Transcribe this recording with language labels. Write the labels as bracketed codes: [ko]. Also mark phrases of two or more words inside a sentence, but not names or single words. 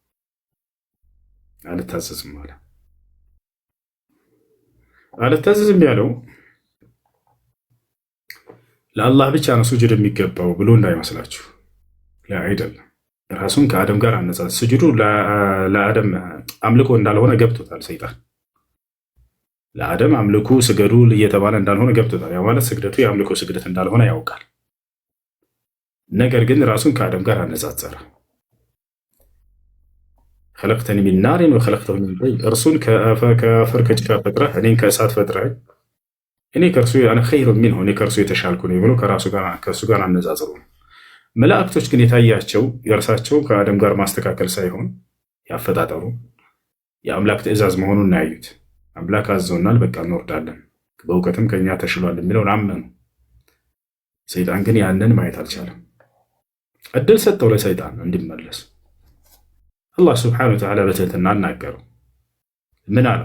[am] አልታዘዝም አለ። አልታዘዝም ያለው ለአላህ ብቻ ነው ስጁድ የሚገባው ብሎ እንዳይመስላችሁ። አይደለም። ራሱን ከአደም ጋር አነጻጽ። ስጁዱ ለአደም አምልኮ እንዳልሆነ ገብቶታል ሰይጣን። ለአደም አምልኩ ስገዱ እየተባለ እንዳልሆነ ገብቶታል። ያ ማለት ስግደቱ የአምልኮ ስግደት እንዳልሆነ ያውቃል። ነገር ግን ራሱን ከአደም ጋር አነጻጸረ። [ar] خلقتني من نار وخلقته من طين [am] እርሱን ከአፈር ከጭቃ ፈጥረህ እኔን ከእሳት ፈጥረህ እኔ ከእርሱ أنا [ar] خير منه [am] እኔ ከእርሱ የተሻልኩ ነኝ ብሎ ከእሱ ጋር አነጻጽሩ። መላእክቶች ግን የታያቸው የእርሳቸው ከአደም ጋር ማስተካከል ሳይሆን ያፈጣጠሩ የአምላክ ትእዛዝ መሆኑን ያዩት። አምላክ አዘውናል፣ በቃ እንወርዳለን፣ በእውቀትም ከኛ ተሽሏል የሚለውን አመኑ። ሰይጣን ግን ያንን ማየት አልቻለም። እድል ሰጠው ለሰይጣን እንዲመለስ። አላህ [ar] سبحانه وتعالى [am] በትህትና አናገረው። ምን አለው?